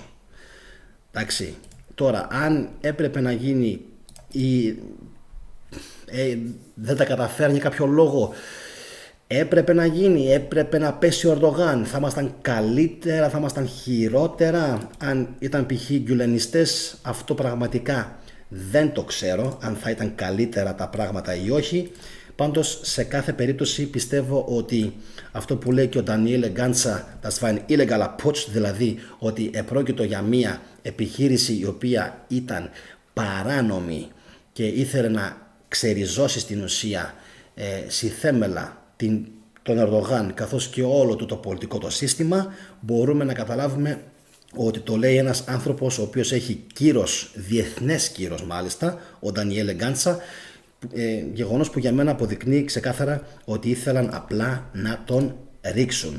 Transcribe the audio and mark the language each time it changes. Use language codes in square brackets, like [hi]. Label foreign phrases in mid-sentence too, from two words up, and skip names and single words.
[el] Εντάξει, τώρα αν έπρεπε να γίνει ή δεν τα καταφέρνει για κάποιο λόγο, έπρεπε να γίνει, έπρεπε να πέσει ο Ερντογάν, θα ήμασταν καλύτερα, θα ήμασταν χειρότερα αν ήταν π.χ. γκουλενιστές? Αυτό πραγματικά δεν το ξέρω αν θα ήταν καλύτερα τα πράγματα ή όχι. Πάντως σε κάθε περίπτωση πιστεύω ότι αυτό που λέει και ο Ντανιέλ Γκάντσα, [de] das war ein illegaler Putsch, [el] δηλαδή ότι επρόκειτο για μια επιχείρηση η οποία ήταν παράνομη και ήθελε να ξεριζώσει στην ουσία θέμελα τον Ερντογάν καθώς και όλο το πολιτικό το σύστημα, μπορούμε να καταλάβουμε ότι το λέει ένας άνθρωπος ο οποίος έχει κύρος, διεθνές κύρος μάλιστα, ο Ντανιέλ Γκάντσα, γεγονός που για μένα αποδεικνύει ξεκάθαρα ότι ήθελαν απλά να τον ρίξουν.